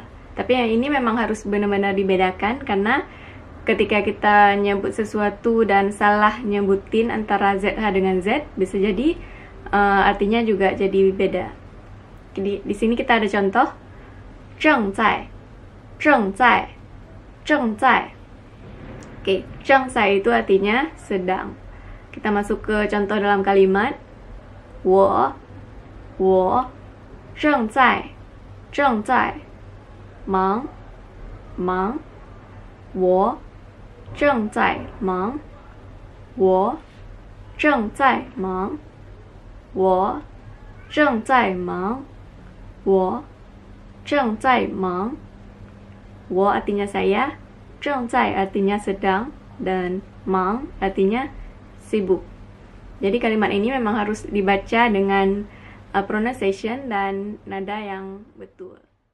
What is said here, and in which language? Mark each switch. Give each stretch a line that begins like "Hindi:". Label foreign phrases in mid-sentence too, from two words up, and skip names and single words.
Indonesian: Tapi yang ini memang harus benar-benar dibedakan karena ketika kita nyebut sesuatu dan salah nyebutin antara ZH dengan Z, bisa jadi artinya juga jadi beda. Di sini kita ada contoh.
Chinese: 正在，正在，正在.
Indonesian: Oke, zheng zai itu artinya sedang. Kita masuk ke contoh dalam kalimat.
Chinese: 我正在忙我正在忙我正在忙我正在忙我正在忙我
Indonesian: artinya saya, 正在 artinya sedang, dan 忙 artinya sibuk. Jadi kalimat ini memang harus dibaca dengan pronunciation dan nada yang betul.